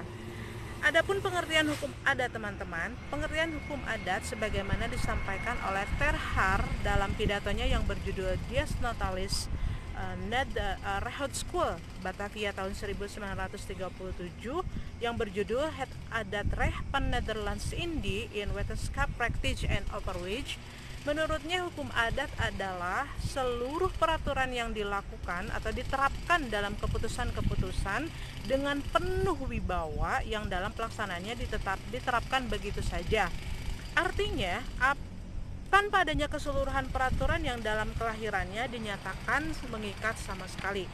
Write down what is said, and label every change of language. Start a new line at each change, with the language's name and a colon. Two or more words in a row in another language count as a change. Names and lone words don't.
Indonesian: Adapun pengertian hukum adat, teman-teman, pengertian hukum adat sebagaimana disampaikan oleh Terhar dalam pidatonya yang berjudul Dies Natalis Rehoud School Batavia tahun 1937 yang berjudul Het Adat Recht van Nederlands Indie in Wetenschap Praktisch en Overwege. Menurutnya hukum adat adalah seluruh peraturan yang dilakukan atau diterapkan dalam keputusan-keputusan dengan penuh wibawa yang dalam pelaksanaannya diterapkan begitu saja. Artinya, tanpa adanya keseluruhan peraturan yang dalam kelahirannya dinyatakan mengikat sama sekali.